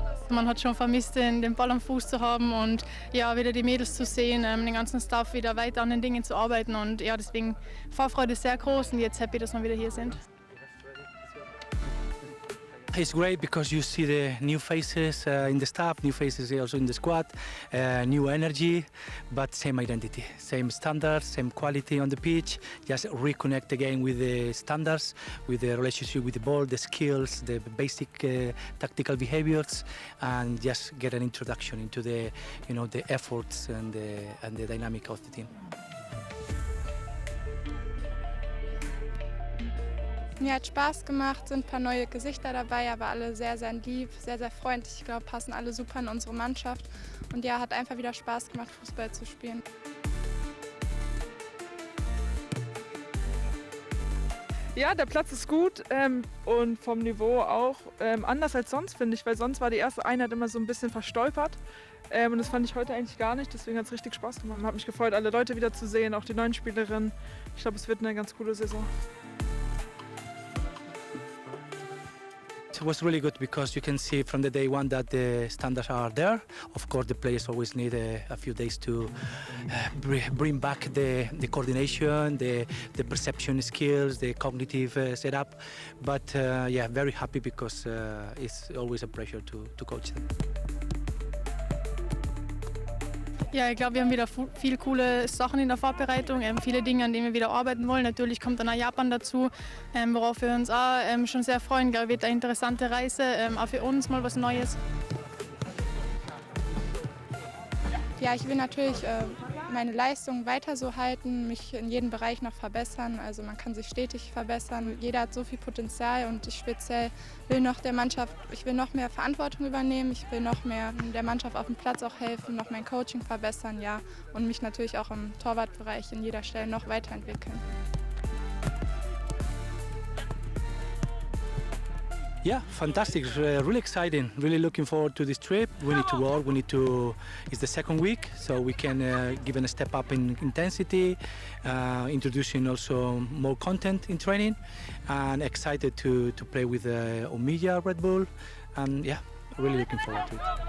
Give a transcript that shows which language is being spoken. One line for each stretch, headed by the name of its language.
German: Man hat schon vermisst, den Ball am Fuß zu haben und ja, wieder die Mädels zu sehen, den ganzen Staff wieder weiter an den Dingen zu arbeiten und ja, deswegen Vorfreude sehr groß und jetzt happy, dass wir wieder hier sind.
English: it's great because you see the new faces in the staff, new faces also in the squad, new energy, but same identity, same standards, same quality on the pitch. Just reconnect again with the standards, with the relationship with the ball, the skills, the basic tactical behaviors, and just get an introduction into the, the efforts and the dynamic of the team.
German: Mir hat Spaß gemacht, sind ein paar neue Gesichter dabei, aber alle sehr, sehr lieb, sehr, sehr freundlich. Ich glaube, passen alle super in unsere Mannschaft. Und ja, hat einfach wieder Spaß gemacht, Fußball zu spielen. Ja, der Platz ist gut und vom Niveau auch anders als sonst, finde ich, weil sonst war die erste Einheit immer so ein bisschen verstolpert und das fand ich heute eigentlich gar nicht, deswegen hat es richtig Spaß gemacht. Hat mich gefreut, alle Leute wieder zu sehen, auch die neuen Spielerinnen. Ich glaube, es wird eine ganz coole Saison.
English: It was really good because you can see from the day one that the standards are there. Of course, the players always need a few days to bring back the coordination, the perception skills, the cognitive setup. But yeah, very happy because it's always a pleasure to coach them.
German: Ja, ich glaube, wir haben wieder viele coole Sachen in der Vorbereitung, viele Dinge, an denen wir wieder arbeiten wollen. Natürlich kommt dann auch Japan dazu, worauf wir uns auch schon sehr freuen. Ich glaube, wird eine interessante Reise, auch für uns mal was Neues. Ja, ich will natürlich meine Leistung weiter so halten, mich in jedem Bereich noch verbessern. Also man kann sich stetig verbessern. Jeder hat so viel Potenzial und ich speziell will noch der Mannschaft, ich will noch mehr Verantwortung übernehmen. Ich will noch mehr der Mannschaft auf dem Platz auch helfen, noch mein Coaching verbessern, ja, und mich natürlich auch im Torwartbereich in jeder Stelle noch weiterentwickeln.
English: Yeah, fantastic, really exciting, really looking forward to this trip. We need to work, it's the second week, so we can give a step up in intensity, introducing also more content in training, and excited to play with Omiya Red Bull, and yeah, really looking forward to it.